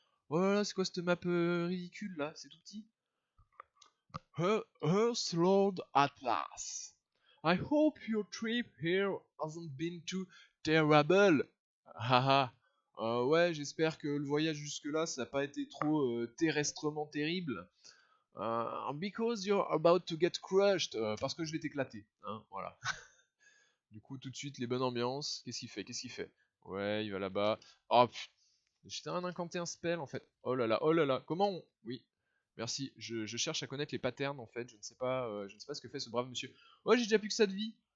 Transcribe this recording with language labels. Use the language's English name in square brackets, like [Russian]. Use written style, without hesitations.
[French] Oh là là, c'est quoi cette map ridicule là? C'est tout petit. Earth Lord Atlas. [English] I hope your trip here hasn't been too terrible. Haha. [French] Ouais, j'espère que le voyage jusque-là, ça n'a pas été trop terrestrement terrible. [English] Because you're about to get crushed. [French] Parce que je vais t'éclater. Hein, voilà. Du coup, tout de suite, les bonnes ambiances. Qu'est-ce qu'il fait? Ouais, il va là-bas. Oh, putain. J'étais un incanté un spell en fait. Oh là là, oh là là. Comment on. Oui. Merci. Je cherche à connaître les patterns en fait. Je ne sais pas ce que fait ce brave monsieur. Oh, j'ai déjà plus que ça de vie.